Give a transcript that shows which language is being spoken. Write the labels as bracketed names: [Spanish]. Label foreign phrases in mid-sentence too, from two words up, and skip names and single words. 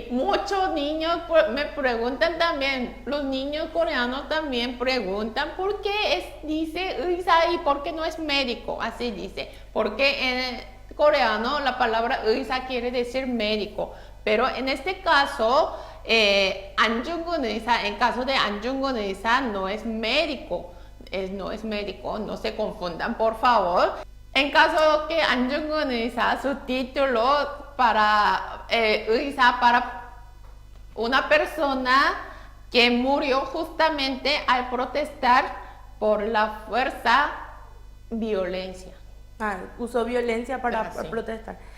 [Spanish] Muchos niños me preguntan también, los niños coreanos también preguntan por qué dice 의사 y por qué no es médico, así dice. Porque en coreano la palabra 의사 quiere decir médico, pero en este caso, [Korean] 안중근 의사, [Spanish] en caso de 안중근 의사 no es médico, no es médico, no se confundan por favor. En caso que 안중근 의사, su título para 의사, para una persona que murió justamente al protestar por la fuerza violencia. Usó violencia para Sí. protestar.